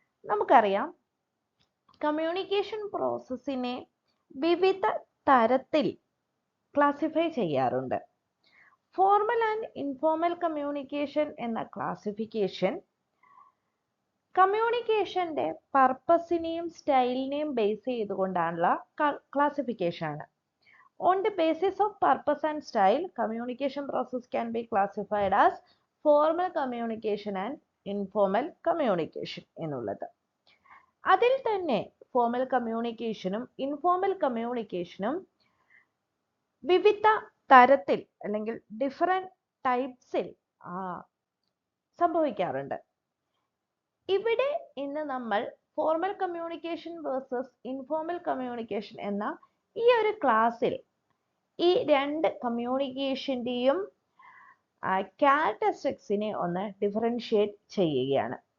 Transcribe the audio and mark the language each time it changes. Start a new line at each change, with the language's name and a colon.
Malayalam: നമുക്കറിയാം, കമ്മ്യൂണിക്കേഷൻ പ്രോസസ്സിനെ വിവിധ തരത്തിൽ ക്ലാസിഫൈ ചെയ്യാറുണ്ട്. ഫോർമൽ ആൻഡ് ഇൻഫോർമൽ കമ്മ്യൂണിക്കേഷൻ എന്ന ക്ലാസിഫിക്കേഷൻ കമ്മ്യൂണിക്കേഷൻ്റെ പർപ്പസിനെയും സ്റ്റൈലിനെയും ബേസ് ചെയ്തുകൊണ്ടുള്ള ക്ലാസിഫിക്കേഷൻ ആണ്.
English: On the basis of purpose and style, communication process can be classified as formal communication and informal communication എന്നുള്ളത്.
Malayalam: അതിൽ തന്നെ ഫോർമൽ കമ്മ്യൂണിക്കേഷനും ഇൻഫോർമൽ കമ്മ്യൂണിക്കേഷനും വിവിധ തരത്തിൽ അല്ലെങ്കിൽ ഡിഫറെൻറ്റ് ടൈപ്സിൽ സംഭവിക്കാറുണ്ട്. ഇവിടെ ഇന്ന് നമ്മൾ formal communication versus informal communication എന്ന ഈ ഒരു ക്ലാസ്സിൽ ഈ രണ്ട് കമ്മ്യൂണിക്കേഷൻ്റെയും ക്യാരക്ടറിസ്റ്റിക്സിനെ ഒന്ന് ഡിഫറൻഷിയേറ്റ് ചെയ്യുകയാണ്.